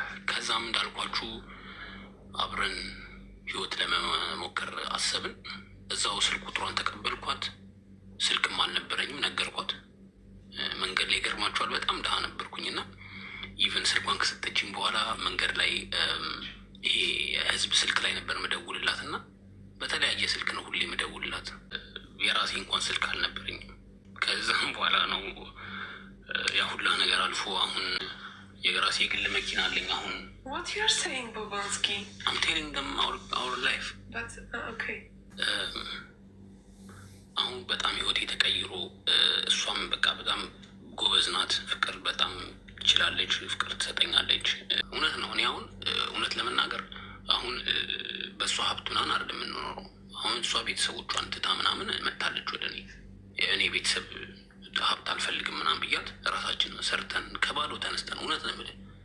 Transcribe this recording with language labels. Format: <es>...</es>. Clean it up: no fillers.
<am>ከዛም እንዳልኳችሁ አብረን ህይወት ለመሞከር አሰብን እዛው ስልክ ቁጥሯን ተቀበልኳት ስልክም አልነበረኝም ነገርኳት መንገድ ላይ ገርማችኋል በጣም ደሃ ነበርኩኝና ኢቭን ስልኳን ከሰጠችኝ በኋላ መንገድ ላይ ይሄ ህዝብ ስልክ ላይ ነበር መደውልላትና በተለያየ ስልክ ነው ሁሌ መደውልላት የራሴ እንኳን ስልክ አልነበረኝም ከዛም በኋላ ነው ያ ሁሉ ነገር አልፎ አሁን የራሴ የግል መኪና አለኝ አሁን</am> <en>what you are saying Bobansky I'm telling them our life but okay</en> <am>አሁን በጣም ህይወቴ ተቀይሮ እሷም በቃ በጣም ጎበዝ ናት ፍቅር በጣም ትችላለች ፍቅር ትሰጠኛለች እውነት ነው እኔ አሁን እውነት ለመናገር አሁን በሷ ሀብቱናን አይደለም የምንኖረው አሁን እሷ ቤተሰቦቿን ትታ ምናምን መጣለች ወደ እኔ ቤተሰብ ሀብት አልፈልግም ምናምን ብያት ራሳችንን ሰርተን ከባዶ ተነስተን እውነት ነው ማለት</am>